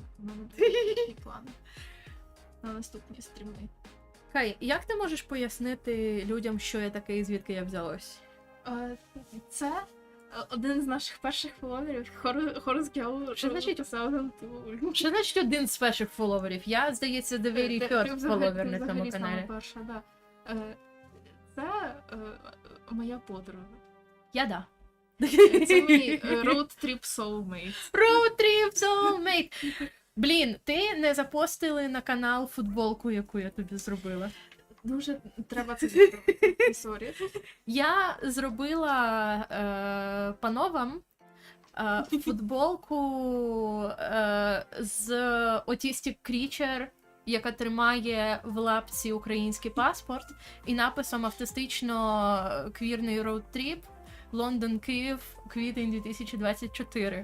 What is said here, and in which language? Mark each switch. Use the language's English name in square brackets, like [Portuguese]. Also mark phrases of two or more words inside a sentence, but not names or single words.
[Ukrainian] У мене дуже плани на наступні стріми. Кай, як ти можеш пояснити людям, що я таке і звідки я взялось? Це один з наших перших фоловерів, Хорус Геу. Що значить? Що значить один з перших фоловерів? Я, здається, [English] the very first [Ukrainian] фоловер на цьому каналі. Перша, да. Це моя подруга. Я да. Це мій [English] road trip soulmate. Road trip soulmate! [Ukrainian] Блін, ти не запостили на канал футболку, яку я тобі зробила. Дуже треба це зробити. Сорі. Я зробила пановам футболку з Autistic Creature, яка тримає в лапці український паспорт, і написом автистично квірний роуд-тріп Лондон-Київ, квітень 2024.